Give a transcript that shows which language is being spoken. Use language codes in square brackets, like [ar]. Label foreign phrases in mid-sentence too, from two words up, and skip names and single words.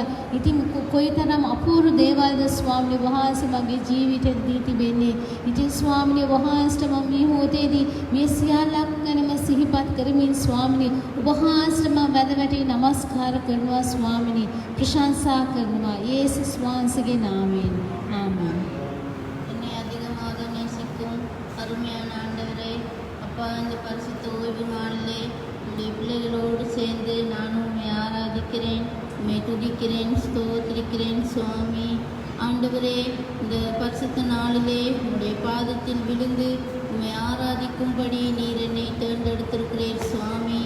[si] ඉතින් කොයිතරම් අපූර්ව දේවල්ද ස්වාමිනී ඔබ වහන්සේ මගේ ජීවිතෙට දී තිබෙන්නේ. ඉතින් ස්වාමිනී, ඔබ වහන්සේට මම මේ මොහොතේදී මේ සියල්ලක් ගැනම සිහිපත් කරමින් ස්වාමිනී ඔබ වහන්සේට මම වැඳ වැටි නමස්කාර කරනවා ස්වාමිනී, ප්‍රශංසා කරනවා යේසුස් වහන්සේගේ නාමයෙන්. [ta] ஆமென். என்னை அதிகமாக நேசிக்கும் அருமையான ஆண்டவரே, அப்பா, இந்த பரிசுத்த ஓய்வு நாளிலே உடைய பிள்ளைகளோடு சேர்ந்து நானும் உண்மை ஆராதிக்கிறேன், உண்மை துதிக்கிறேன், ஸ்தோத்திரிக்கிறேன் சுவாமி. ஆண்டவரே, இந்த பரிசுத்த நாளிலே உடைய பாதத்தில் விழுந்து உண்மை ஆராதிக்கும்படி நீர் என்னை தேர்ந்தெடுத்திருக்கிறீர் சுவாமி.